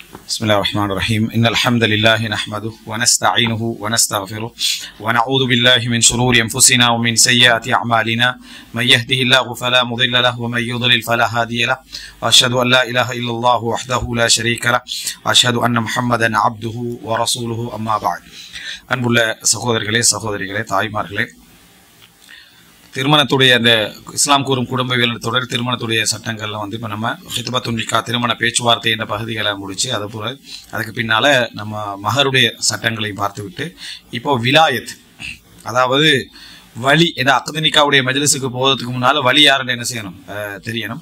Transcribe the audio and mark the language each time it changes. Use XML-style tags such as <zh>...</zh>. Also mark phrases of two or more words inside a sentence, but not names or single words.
<ar>بسم الله الرحمن الرحيم إن الحمد لله نحمده ونستعينه ونستغفره ونعوذ بالله من شرور أنفسنا ومن سيئات أعمالنا من يهده الله فلا مضل له ومن يضلل فلا هادي له وأشهد أن لا إله إلا الله وحده لا شريك له وأشهد أن محمدا عبده ورسوله أما بعد</ar> <ta>அன்புள்ள சகோதரிகளே தாய்மார்களே திருமணத்துடைய அந்த இஸ்லாம் கூறும் குடும்பவியல் தொடர் திருமணத்துடைய சட்டங்கள்ல இப்போ நம்ம</ta> <ar>خطبة النكاح</ar> <ta>திருமண பேச்சுவார்த்தை என்ற பகுதிகளை முடிச்சு அதுபோல் அதுக்கு பின்னால நம்ம மகருடைய சட்டங்களையும் பார்த்துவிட்டு இப்போ விலாயத் அதாவது வலி ஏன்னா அக்து நிக்காவுடைய மஜ்லிஸுக்கு போகிறதுக்கு முன்னால் வலி யாருன்னு என்ன செய்யணும் தெரியணும்.</ta>